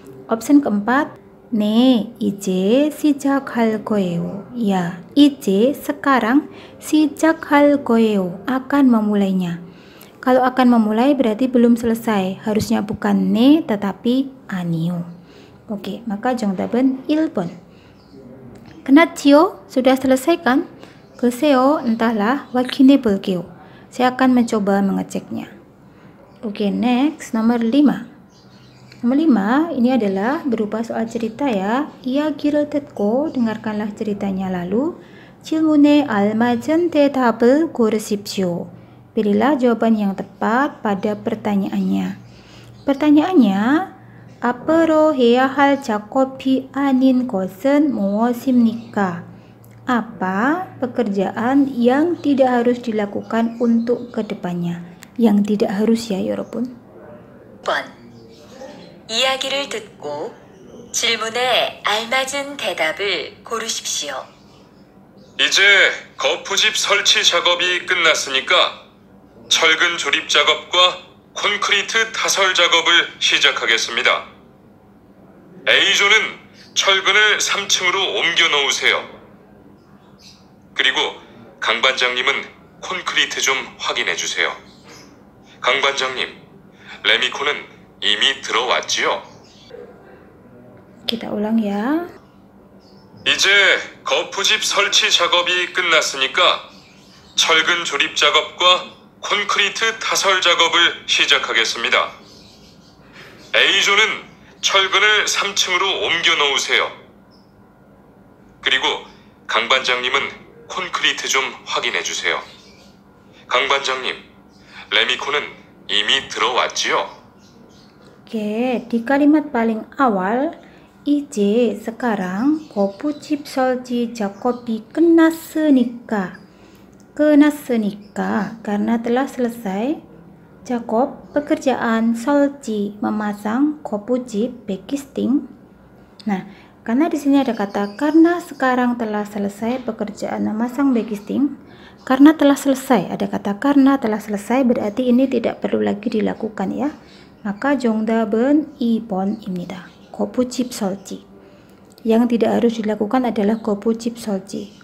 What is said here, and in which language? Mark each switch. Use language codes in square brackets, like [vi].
[id] Opsi keempat, [ko] 네, 이제 시작할 거예요. [id] Ya, [ko] 이제 [id] sekarang [ko] 시작할 거예요, [id] akan memulainya. Kalau akan memulai berarti belum selesai. Harusnya bukan 네 tetapi 아니요. Oke, maka [ko] 정답은 1번. 끝났지요? [id] Sudah selesai kan? [ko] 글쎄요, [id] entahlah. [ko] 확인해 볼게요, [id] saya akan mencoba mengeceknya. Oke, next, nomor 5. Nomor 5, ini adalah berupa soal cerita ya. [ko] 이야기를 듣고, [id] dengarkanlah ceritanya lalu. [ko] 질문에 알맞은 대답을 고르십시오. [id] Pilihlah jawaban yang tepat pada pertanyaannya. [ko] Pertanyaannya, 앞으로 해야 할 작업이 아닌 것은 무엇입니까? [id] Apa pekerjaan yang tidak harus dilakukan untuk kedepannya? Yang tidak harus ya, 여러분. [ko] 1번. 이야기를 듣고 질문에 알맞은 대답을 고르십시오. 이제 거푸집 설치 작업이 끝났으니까 철근 조립 작업과 콘크리트 타설 작업을 시작하겠습니다. A조는 철근을 3층으로 옮겨 놓으세요. 그리고 강 반장님은 콘크리트 좀 확인해 주세요. 강 반장님, 레미콘은 이미 들어왔지요? [id] Kita ulang ya. [ko] 이제 거푸집 설치 작업이 끝났으니까 철근 조립 작업과 콘크리트 타설 작업을 시작하겠습니다. A조는 철근을 3층으로 옮겨 놓으세요. 그리고 강 반장님은 콘크리트 좀 확인해 주세요. 강 반장님, 레미콘은 이미 들어왔지요? [id] Oke, di kalimat paling awal, [ko] 이제 [id] sekarang [ko] 거푸집 설치 작업이 끝났으니까. 끝났으니까 [id] karena telah selesai. [ko] 작업 [id] pekerjaan, [ko] 설치 [id] memasang, [ko] 거푸집 베키스팅. [id] Nah, karena di sini ada kata karena sekarang telah selesai pekerjaan memasang 베키스팅. Karena telah selesai, ada kata karena telah selesai berarti ini tidak perlu lagi dilakukan ya. Maka [ko] 정답은 2번입니다. 거푸집 설치. [id] Yang tidak harus dilakukan adalah [ko] 거푸집 설치.